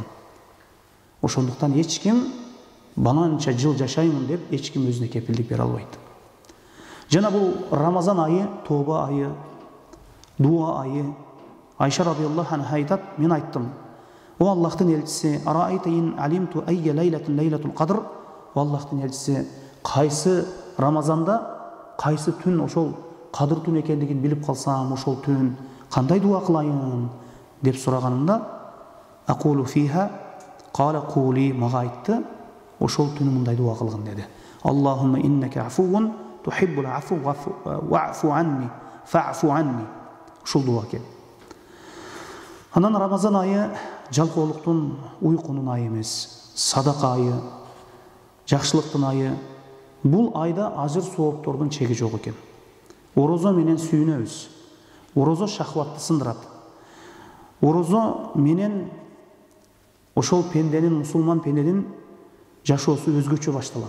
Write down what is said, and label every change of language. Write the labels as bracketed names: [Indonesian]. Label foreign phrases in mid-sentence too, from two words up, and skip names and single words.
[Kyrgyz] Ошондуктан эч ким бананча жыл жашаймын деп эч ким өзүнө кепилдик бере албайт. Жана бул Рамазан айы, Тоба айы, дуа айы. Айша [Arabic] رضي الله عنها [Kyrgyz] айтат: "Мен айттым: О Аллахтын элчиси, [Arabic] أرأيت إن علمت أي ليلة ليلة القدر", [Kyrgyz] о Аллахтын элчиси, кайсы Рамазанда, кайсы түн ошол кадыр түн экендигин билип калсам, ошол түн кандай дуа кылайын деп сураганымда, [Arabic] أقول فيها قال قولي, [Kyrgyz] мага айтты, ошол түнү мындай дуа кылгын деди: [Arabic] "اللهم إنك عفو تحب العفو فاعف عني فاعف عني". [Kyrgyz] Ушул дуа экен. Анан Рамазан айы жалкоолуктун, уйкунун айы эмес, садака айы, жакшылыктын айы. Бул айда ажыр сооптордун чеги жок экен. Орозо менен сүйүнөбүз. Орозо шахватты сындырат. Орозо менен ошол пенденин, мусулман пенденин жашоосу өзгөчө башталат.